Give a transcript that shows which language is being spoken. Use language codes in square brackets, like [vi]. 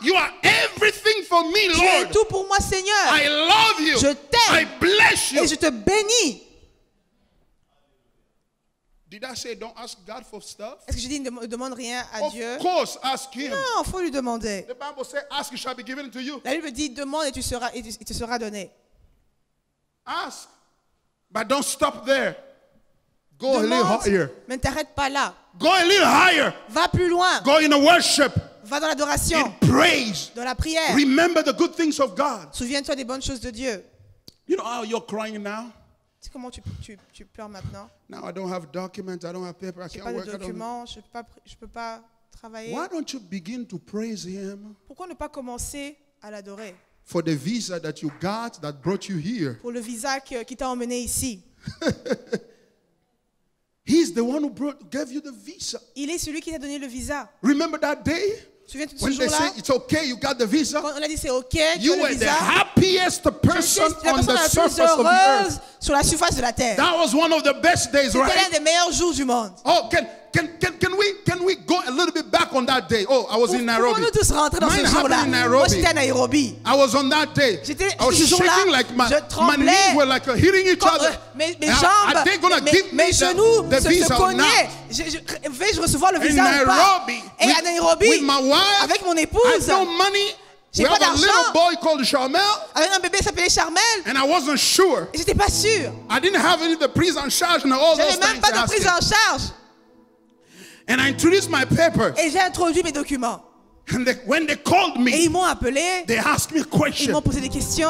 [en] You are everything for me, [fr] Tu es [en] Lord. [fr] tout pour moi, Seigneur. [en] I love you. [fr] Je t'aime. [en] I bless you. [fr] Et je te bénis. [en] Did I say don't ask God for stuff? [fr] Est-ce que je dis ne demande rien à [en] Of [fr] Dieu? [en] course, ask Him. [fr] Non, il faut lui demander. [en] The Bible says, ask, it shall be given to you. [fr] La Bible dit demande et il te sera donné. [en] Ask. But don't stop there. Go a little [fr] Demande, [en] higher. [fr] mais ne t'arrête pas là. [en] Go a little higher. [fr] Va plus loin. [en] Go in the worship. [fr] Va dans l'adoration, [en] In praise. [fr] dans la prière. [en] Remember the good things of God. [fr] Souviens-toi des bonnes choses de Dieu. [en] You know how you're crying now? [fr] Tu sais comment tu pleures maintenant? [en] Now I don't have documents. I don't have paper. I [fr] Je n'ai [en] can't [fr] pas de [en] work. I don't... [fr] documents, je ne peux pas travailler. [en] Why don't you begin to praise Him [fr] Pourquoi ne pas commencer à l'adorer? [en] for the visa that you got that brought you here? [fr] Pour le visa qui t'a emmené ici. [en] He's the one who gave you the visa. [fr] Il est celui qui t'a donné le visa. [en] Remember that day [fr] Souviens-toi de ce [en] when they [fr] jour-là? [en] say it's okay, you got the visa? [fr] Quand on a dit c'est OK, tu [en] You [fr] as le [en] were the [fr] visa. [en] happiest person [fr] Tu es la [en] on [fr] personne [en] the [fr] la plus [en] surface of the earth. [fr] heureuse sur la surface de la terre. [en] That was one of the best days, [fr] C'était l'un [en] right? [fr] des meilleurs jours du monde. [en] Oh, can we go a little bit back on that day? Oh, I was in Nairobi. [fr] Pouvons-nous tous rentrer dans [en] Mine [fr] ce jour-là? [en] happened in [fr] Moi, j'étais [en] Nairobi. [fr] à Nairobi. [en] I was on that day. [fr] J'étais [en] I was [fr] ce jour-là, [en] shaking like [fr] je [en] my [fr] tremblais. [en] knees were like hitting each [fr] Quand, [en] other. [fr] mes [en] Are [fr] jambes, [en] they gonna give me [fr] mes genoux [en] the [fr] se [en] visa or not? [fr] cognaient. Vais-je recevoir le [en] In [fr] visa ou pas? [en] Nairobi, [fr] Et à Nairobi, [en] with my wife, [fr] avec mon [en] I [fr] épouse, [en] had no money. [fr] J'ai [en] We [fr] pas [en] have a [fr] d'argent. [en] little boy called Sharmel, [fr] avec un bébé qui s'appelait Charmel, [en] and I wasn't sure. [fr] et j'étais pas sûre. [en] I didn't have any of the [fr] prise en charge [en] and all those [fr] J'avais même [en] things. [fr] pas de [en] asking. [fr] prise en charge. [en] And I introduced my paper. [fr] Et j'ai introduit mes documents. [en] And when they called [fr] Et [en] me, [fr] ils m'ont appelé, [en] they asked me a [fr] ils [en] question. [fr] m'ont posé des questions.